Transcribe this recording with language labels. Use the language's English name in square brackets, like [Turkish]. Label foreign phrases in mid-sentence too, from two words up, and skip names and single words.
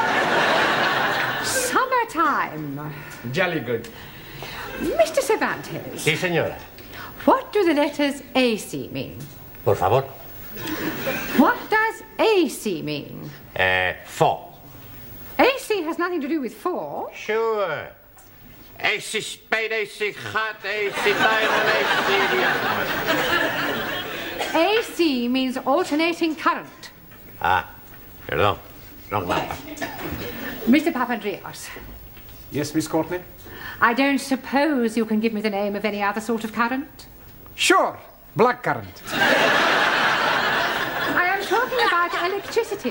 [English] Summertime. Jolly good. Mr. Cervantes. [Spanish] Sí, señora. [English] What do the letters AC mean? [Spanish] Por favor. [English] What does AC mean? 4. AC has nothing to do with 4. Sure. AC spade, AC hot, AC diamond, AC... AC means alternating current. Ah, perdón. Wrong number. Mr. Papandreou. Yes, Miss Courtney? I don't suppose you can give me the name of any other sort of current? Sure. Black current. I am talking about electricity.